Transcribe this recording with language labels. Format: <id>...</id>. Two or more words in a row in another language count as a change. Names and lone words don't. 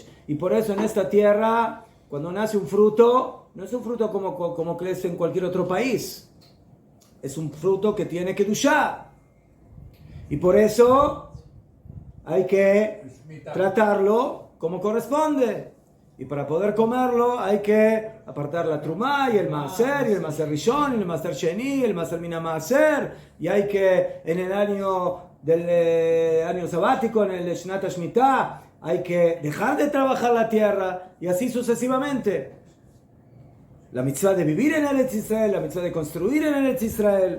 <es>Y por eso en esta tierra, cuando nace un fruto, no es un fruto como crece en cualquier otro país. Es un fruto que tiene Kedushá. Y por eso hay que tratarlo como corresponde. Y para poder comerlo hay que apartar la trumá y el maaser, y el</es> <he>מעשר ראשון,</he> <es>y el</es> <he>מעשר שני,</he> <es>y el</es> <he>מעשר מן המעשר.</he> <es>Y hay que, en el año del año sabático, en el</es> <he>שנת השמיטה,</he> <es>hay que dejar de trabajar la tierra, y así sucesivamente. La mitzvah de vivir en Eretz Israel, la mitzvah de construir en Eretz Israel.</es>